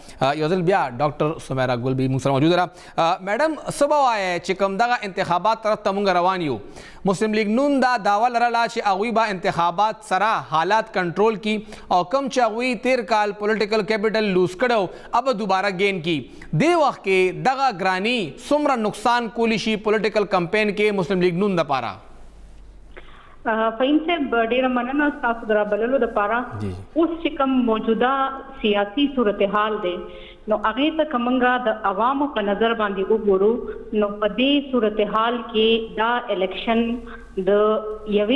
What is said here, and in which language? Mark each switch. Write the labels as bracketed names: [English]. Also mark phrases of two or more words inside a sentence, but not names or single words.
[Pashto] یو ځل بیا ډاکټر سمیرا ګل بی موږ سره موجوده ده. میډم څه به وایې چې کوم دغه انتخابات طرف ته موږ روان یو، مسلم لیگ نون دا دعوه لرله چې هغوی به انتخابات سره حالات کنټرول کی او کم چې هغوی تیر کال [English] political capital lose [Pashto] کړو اب دوباره گین کی. دې وخت کې دغه ګرانی څومره نقصان کولی شي [English] political campaign [Pashto] کې مسلم لیگ نون دپاره؟ فهیم صاحب ډیره مننه ستاسو د رابللو دپاره. اوس چې کوم موجوده سیاسي صورتحال دی نو هغې ته که موږ د عوامو په نظر باندې وګورو نو په دې صورتحال کې دا الیکشن د یوې